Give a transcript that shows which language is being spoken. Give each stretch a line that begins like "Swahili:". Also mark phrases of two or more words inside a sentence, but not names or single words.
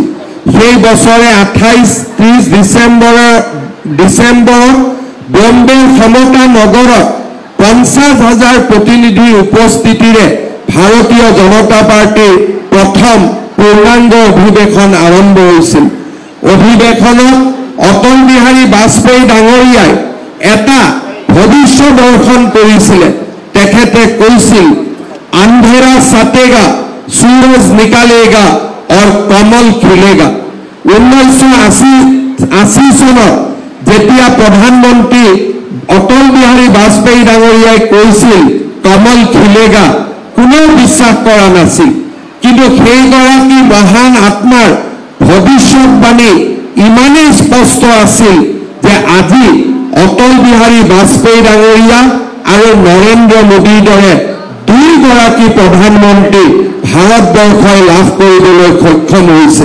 Assamese: সেই বছৰে 28-30 ডিচেম্বৰত বম্বেৰ সমতা নগৰত 50,000 প্ৰতিনিধিৰ উপস্থিতিৰে ভাৰতীয় জনতা পাৰ্টীৰ প্ৰথম পূৰ্ণাংগ অধিৱেশন আৰম্ভ হৈছিল। অধিৱেশনত অটল বিহাৰী বাজপেয়ী ডাঙৰীয়াই এটা ভৱিষ্যত দৰ্শন কৰিছিলে। তেখেতে কৈছিল,
Hindi: अंधेरा छटेगा, सूरज निकलेगा और कमल खिलेगा।
Assamese: 1980 চনত যেতিয়া প্ৰধানমন্ত্ৰী অটল বিহাৰী বাজপেয়ী ডাঙৰীয়াই কৈছিল
Hindi: कमल खिलेगा,
Assamese: কোনেও বিশ্বাস কৰা নাছিল। কিন্তু সেইগৰাকী মহান আত্মাৰ ভৱিষ্যতবাণী ইমানেই স্পষ্ট আছিল যে আজি অটল বিহাৰী বাজপেয়ী ডাঙৰীয়া আৰু নৰেন্দ্ৰ মোদীৰ দৰে দুইগৰাকী প্ৰধানমন্ত্ৰী ভাৰতবৰ্ষই লাভ কৰিবলৈ সক্ষম হৈছে।